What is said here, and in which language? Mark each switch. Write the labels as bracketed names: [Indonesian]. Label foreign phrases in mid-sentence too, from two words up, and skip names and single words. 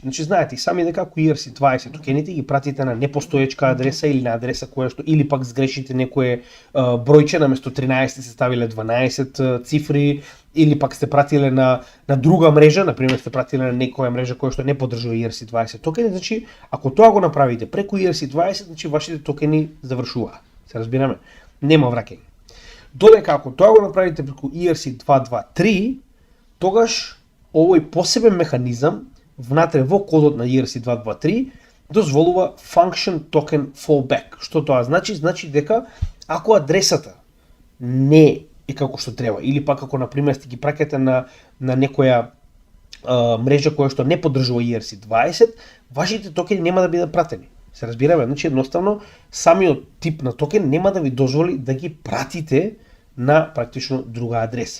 [Macedonian] Значи знаете и сами дека ако ERC-20 токените ги пратите на непостоечка адреса или на адреса која што или пак сгрешите некое бројче наместо 13 се ставиле 12 цифри или пак сте пратиле на друга мрежа, например сте пратиле на некоја мрежа која што не поддржува ERC-20 токени, значи ако тоа го направите преку ERC-20, значи вашите токени завршуваат. Се разбираме? Нема враќање. Додека ако тоа го направите преку ERC-223, тогаш овој посебен механизам внатре во кодот на ERC-223 дозволува [English] function token fallback. [Macedonian] Што тоа значи? Значи дека ако адресата не е како што треба или пак ако на пример сте ги праќате на некоја мрежа која што не поддржува ERC-20, вашите токени нема да бидат пратени. Се разбираме, значи едноставно самиот тип на токен нема да ви дозволи да ги пратите на практично друга адреса.